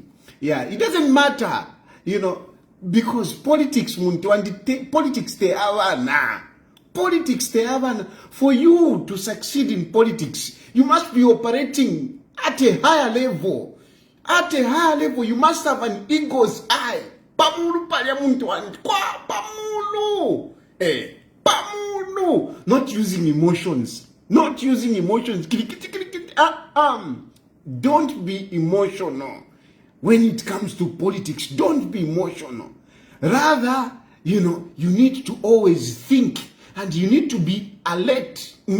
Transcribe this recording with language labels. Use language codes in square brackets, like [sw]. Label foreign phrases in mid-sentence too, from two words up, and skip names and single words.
[en] Yeah, it doesn't matter, because politics politics TEYABANA. Politics TEYABANA. For you to succeed in politics, you must be operating at a higher level. At a higher level, you must have an eagle's eye. [bem] Pamulu muntu andi kwa pamulu. Pamulu. [en] Not using emotions. Not using emotions. Don't be emotional. When it comes to politics, don't be emotional. Rather, you need to always think and you need to be alert.